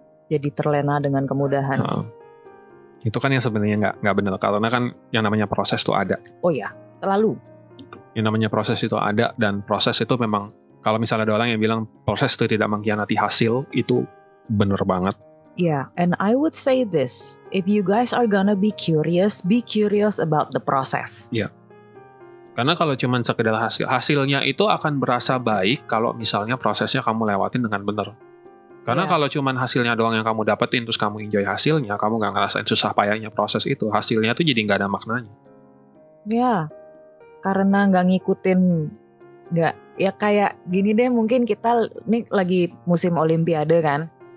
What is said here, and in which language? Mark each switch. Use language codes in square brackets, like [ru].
[id] Jadi terlena dengan kemudahan. Itu kan yang sebenarnya nggak benar, karena kan yang namanya proses itu ada. Oh ya, selalu. Yang namanya proses itu ada, dan proses itu memang, kalau misalnya ada orang yang bilang proses itu tidak mengkhianati hasil, itu benar banget. [en] Yeah, and I would say this, if you guys are gonna be curious about the process. Yeah. [id] Karena kalau cuma sekedar hasilnya itu akan berasa baik kalau misalnya prosesnya kamu lewatin dengan benar. Karena kalau cuma hasilnya doang yang kamu dapetin, terus kamu enjoy hasilnya, kamu gak ngerasain susah payahnya proses itu, hasilnya tuh jadi gak ada maknanya. Ya, karena gak ngikutin, ya kayak gini deh, mungkin kita nih lagi musim Olimpiade kan.